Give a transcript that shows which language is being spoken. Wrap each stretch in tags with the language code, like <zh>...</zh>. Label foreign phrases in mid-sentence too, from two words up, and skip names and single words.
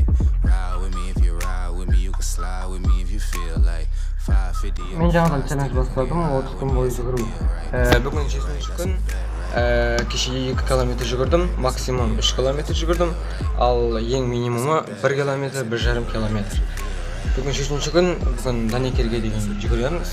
<en>Ride with me if you ride with me, you can slide with me if you feel like 550.</en> <kk>Мен жаңадан челлендж бастадым, 30 күн бойы жүгіру. Бүгін 7-ші күн. Кеше 2 километр жүгірдім, максимум 3 километр жүгірдім, ал ең минимумы 1 километр, 1,5 километр. Бүгін 7-ші күн, бүгін Данекерге деген жүгіреміз.</kk>